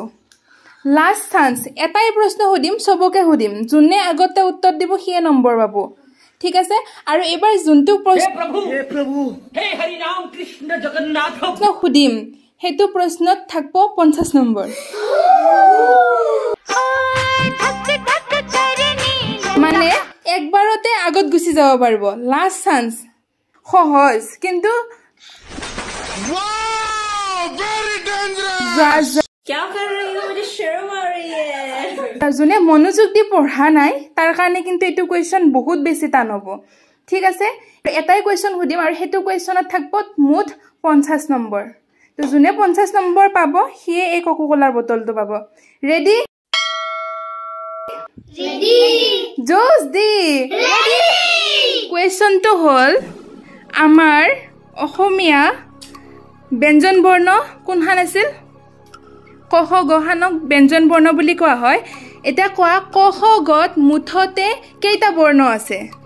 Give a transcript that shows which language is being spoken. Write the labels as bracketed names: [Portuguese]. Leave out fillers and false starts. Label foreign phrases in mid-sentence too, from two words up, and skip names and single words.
[Assamese] চান্স দিছো [English] last chance [Assamese] এটাই প্ৰশ্ন সুধিম সবকে সুধিম যোনে আগতে উত্তৰ দিব সিয়ে নম্বৰ পাব ঠিক আছে আৰু এবাৰ যোনটো প্ৰশ্ন হে প্ৰভু হে হৰি ৰাম কৃষ্ণ জগন্নাথ সুধিম হেতু প্ৰশ্নত থাকব 50 নম্বৰ মানে একবাৰতে আগত গুছি যাব পাৰিব [English] last chance [Assamese] সহজ কিন্তু [English] very dangerous [Hindi] क्या कर रही हो मुझे शर्म आ रही है [Assamese] যোনে মনোযোগ দি পঢ়া নাই তাৰ কাৰণে কিন্তু এটো কোৱেশ্চন বহুত বেছি টান হ'ব ঠিক আছে এটাই কোৱেশ্চন সুধিম আৰু হেতু কোৱেশ্চনত থাকব মুঠ 50 নম্বৰ তো যোনে 50 নম্বৰ পাব হিয়ে এই কোকোকোলাৰ বটলটো পাব ৰেডি জোস দি ৰেডি কোৱেশ্চনটো হল আমাৰ অসমীয়া ব্যঞ্জন বৰ্ণ কোনহান আছিল ক খ গ হানক ব্যঞ্জন বৰ্ণ বুলি কোৱা হয় এটা কোৱা ক খ গত মুঠতে কেইটা বৰ্ণ আছে